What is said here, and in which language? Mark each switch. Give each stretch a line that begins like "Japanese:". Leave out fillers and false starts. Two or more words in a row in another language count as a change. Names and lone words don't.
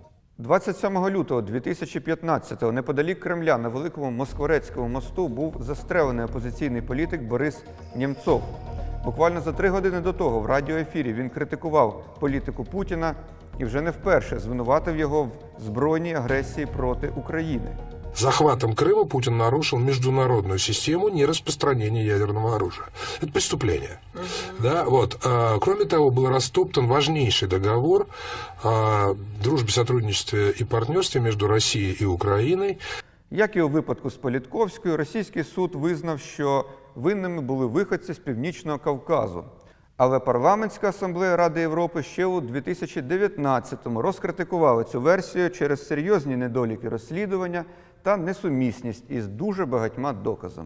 Ukrainian: 27 лютого 2015-го неподалік Кремля на Великому Москворецькому мосту був застрелений опозиційний політик Борис Нємцов. Буквально за 3 години до того в радіоефірі він критикував політику Путіна і вже не вперше звинуватив його в збройній агресії проти України.
Russian: Захватом Крыма Путин нарушил международную систему нераспространения ядерного оружия. Это преступление. Да, вот. Кроме того, был растоптан важнейший договор о дружбе, сотрудничестве и партнерстве между Россией и Украиной.
Ukrainian: Як і у випадку з Політковською, російський суд визнав, що винними були виходці з Північного Кавказу. Але Парламентська асамблея Ради Європи ще у 2019-му розкритикувала цю версію через серйозні недоліки розслідування та несумісність із дуже багатьма доказами.